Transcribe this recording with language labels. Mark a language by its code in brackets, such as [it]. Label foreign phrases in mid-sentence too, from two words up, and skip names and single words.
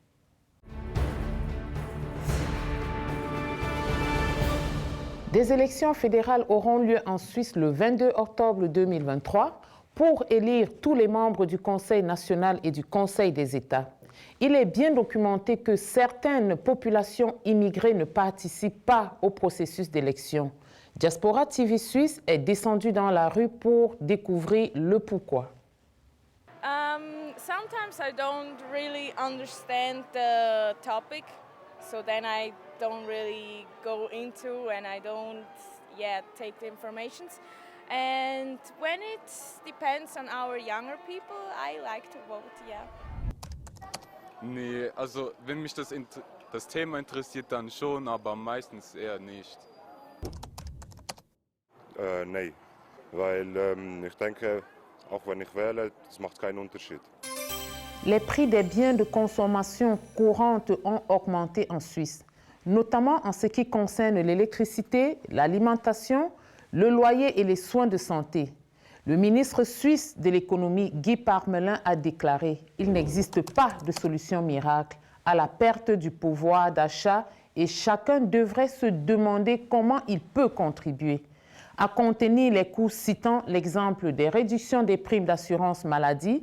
[fr] Des élections fédérales auront lieu en Suisse le 22 octobre 2023 pour élire tous les membres du Conseil national et du Conseil des États. Il est bien documenté que certaines populations immigrées ne participent pas au processus d'élection. Diaspora TV Suisse est descendu dans la rue pour découvrir le pourquoi. [en] Sometimes I don't really understand the topic, so then I don't really go into and I don't take the informations. And when it depends on our younger people, I like to vote, yeah. [de] Nee, also wenn mich das Thema interessiert, dann schon, aber meistens eher nicht. Nee, weil ich denke, auch wenn ich wähle, das macht keinen Unterschied. [fr] Les prix des biens de consommation courante ont augmenté en Suisse, notamment en ce qui concerne l'électricité, l'alimentation, le loyer et les soins de santé. Le ministre suisse de l'économie, Guy Parmelin, a déclaré qu'il n'existe pas de solution miracle à la perte du pouvoir d'achat et chacun devrait se demander comment il peut contribuer à contenir les coûts, citant l'exemple des réductions des primes d'assurance maladie.